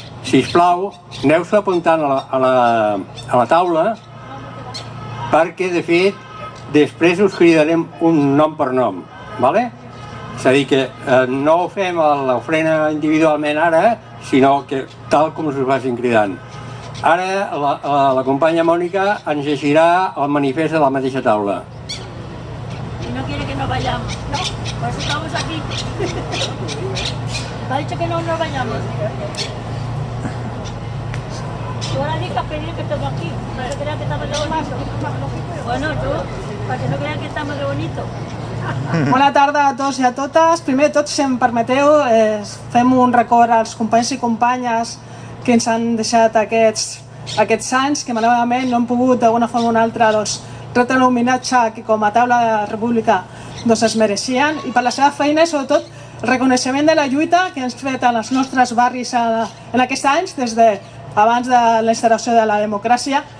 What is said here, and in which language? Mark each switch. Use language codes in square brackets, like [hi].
[ca] Sisplau, aneu-se apuntant a la taula, perquè, de fet, després us cridarem un nom per nom, ¿vale? És a dir, que no ho fem a l'ofrena individualment ara, sinó que tal com us vagin cridant. Ara la companya Mònica ens llegirà el manifest de la mateixa taula. [es] Y no quiere que nos vayamos, ¿no? Por eso estamos aquí. Me ha dicho que no nos vayamos. Tú ahora dices pedir que estamos aquí, para que crean que estamos de bonito. Bueno, tú, para que no crean que estamos de bonito. [ca] Bona tarda a tots i a totes. Primer de tot, si em permeteu, fem un record als companys i companyes que ens han deixat aquests anys, que malauradament no hem pogut d'alguna forma o una altra retre un homenatge que com a taula de la República es mereixien, i per la seva feina i sobretot el reconeixement de la lluita que ens ha fet als nostres barris en aquests anys, des d'abans de la instauració de la democràcia.